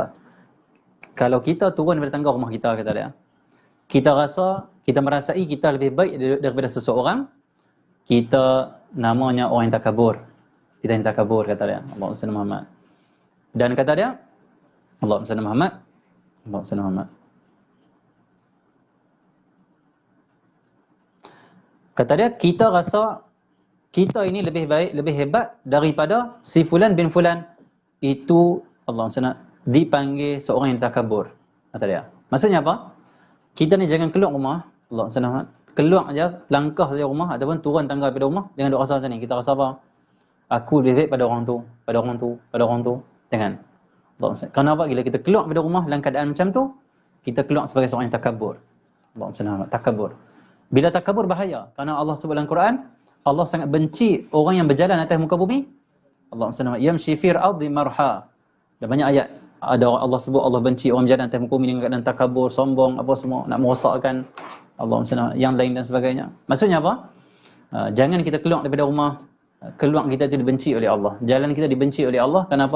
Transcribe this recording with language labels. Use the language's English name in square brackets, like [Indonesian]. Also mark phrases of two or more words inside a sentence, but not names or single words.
[Malay] Kalau kita turun daripada tangga rumah kita, kata dia, kita merasai kita lebih baik daripada seseorang, kita namanya orang yang takabur. Kita yang takabur, kata dia. [Arabic] اللهم صل محمد. [Malay] Dan kata dia, [Arabic] اللهم صل محمد. اللهم صل محمد. [Malay] Kata dia, kita rasa kita ini lebih baik, lebih hebat daripada si fulan bin fulan. Itu [Arabic] اللهم صل [Malay] dipanggil seorang yang takabur, kata dia. Maksudnya apa? Kita ni jangan keluar rumah, [Arabic] اللهم صل محمد. [Malay] Keluar aja, langkah saja rumah ataupun turun tangga daripada rumah, jangan duk rasa macam ni. Kita rasa apa? Aku lebih baik pada orang tu, pada orang tu, pada orang tu. Jangan. Kenapa? Bila kita keluar daripada rumah dalam keadaan macam tu, kita keluar sebagai seorang yang takabur. [Arabic] اللهم صل محمد. [Malay] Takabur. Bila takabur bahaya, kerana Allah sebut dalam Quran, Allah sangat benci orang yang berjalan atas muka bumi. [Arabic] اللهم صل محمد. يمشي في الأرض مرحا. [Malay] Dan banyak ayat ada Allah sebut Allah benci orang berjalan atas muka bumi dengan keadaan takabur, sombong, apa semua, nak merosakkan [Arabic] اللهم صل محمد, [Malay] yang lain dan sebagainya. Maksudnya apa? Jangan kita keluar daripada rumah, keluar kita itu dibenci oleh Allah. Jalan kita dibenci oleh Allah, kenapa?